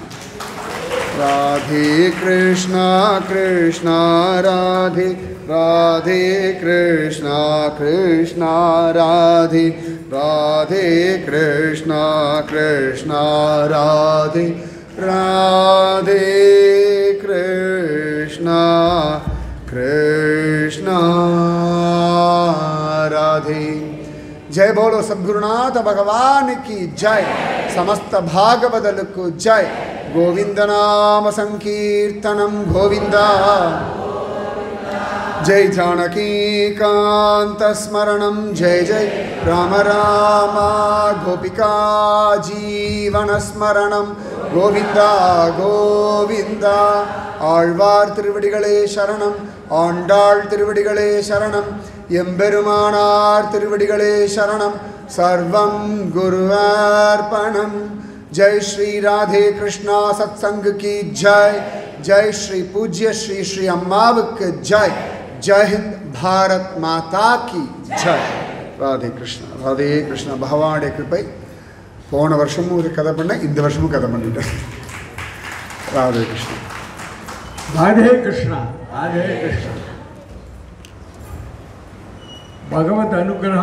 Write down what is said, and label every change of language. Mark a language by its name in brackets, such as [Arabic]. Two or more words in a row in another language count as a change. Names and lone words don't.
[Tamil] ராதே கிருஷ்ணா கிருஷ்ணா ராதே, ராதே கிருஷ்ணா கிருஷ்ணா ராதே, ராதே கிருஷ்ணா கிருஷ்ணா ராதே, ராதே கிருஷ்ணா கிருஷ்ணா ராதே. [Hindi] जय बोलो सद्गुरुनाथ भगवान की जय, समस्त भागवदल को जय. [Sanskrit] गोविंद नाम संकीर्तनम गोविंदा, जय जानकी कांत स्मरणम, जय जय राम राम गोपिका जीवन स्मरणम, गोविंदा गोविंदा. [Tamil] ஆழ்வார் திருவடிகளே சரணம், ஆண்டாள் திருவடிகளே சரணம், எம்பெருமானார் திருவடிகளே சரணம். சர்வம் குருவார்ப்பணம். [Hindi] जय श्री राधे कृष्णा सत्संग की जय, जय श्री पूज्य श्री श्री अम्मावक जय. जय हिंद, भारत माता की जय. [Tamil] राधे कृष्णा. भगवानुடைய கிருபை. போன வருஷமும் ஒரு கதை பண்ணேன், இந்த வருஷமும் கதை பண்ணிட்டேன். ராதே கிருஷ்ணா. ராதே கிருஷ்ணா. ராதே கிருஷ்ணா. [Sanskrit] भगवत अनुग्रह